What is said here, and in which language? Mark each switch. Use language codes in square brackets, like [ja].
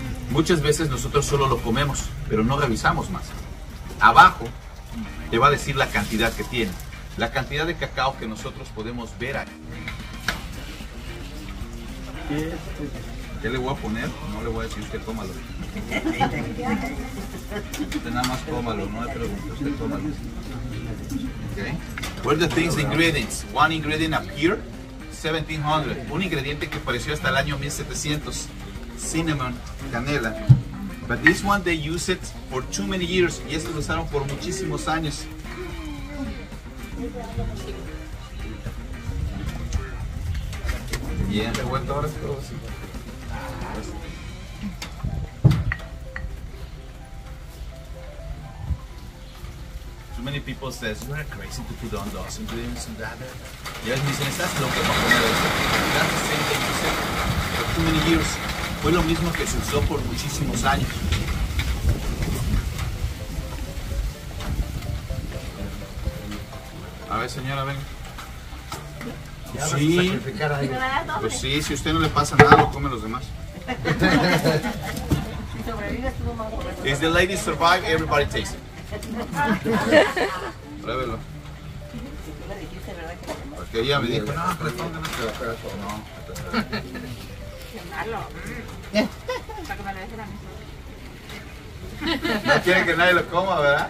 [es] Muchas veces nosotros solo lo comemos, pero no revisamos más. Abajo te va a decir la cantidad que tiene, la cantidad de cacao que nosotros podemos ver ahí. ¿Qué le voy a poner? No le voy a decir, usted cómalo. Usted nada más cómalo, no le pregunto, usted cómalo. Okay. [en] Where the things, the ingredients? One ingredient appeared 1700. [es] Un ingrediente que apareció hasta el año 1700. [en] Cinnamon, canela. But this one they use it for too many years. [es] Y estos lo usaron por muchísimos años. Bien revuelto ahora todo así. [en] Too many people says you are crazy to put on those ingredients and that. [es] Y ellos me dicen, estás loco para poner eso. [en] That's the same thing you said. For too many years. [es] Fue lo mismo que se usó por muchísimos años. A ver, señora, ven. Sí, pues sí, si a usted no le pasa nada, lo comen los demás. [en] If the ladies survive, everybody takes it. [es] Pruébelo. Porque ella me dijo, no, pero no, no. No quieren que nadie lo coma, ¿verdad?